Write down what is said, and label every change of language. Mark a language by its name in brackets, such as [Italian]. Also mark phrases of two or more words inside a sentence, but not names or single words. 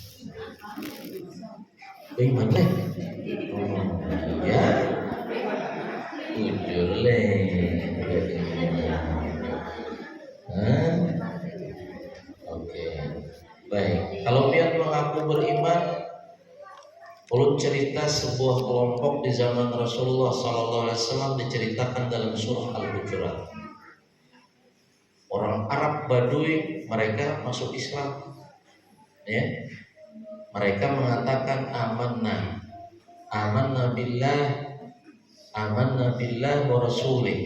[Banjar] Beriman leh. Ya. Jujur leh. Oke. Baik, kalau pian mengaku beriman, ulun cerita sebuah kelompok di zaman Rasulullah SAW diceritakan dalam surah Al-Hujurat. [Indonesian] Orang Arab Baduy, mereka masuk Islam, ya. Mereka mengatakan [Arabic] آمنا بالله ورسوله.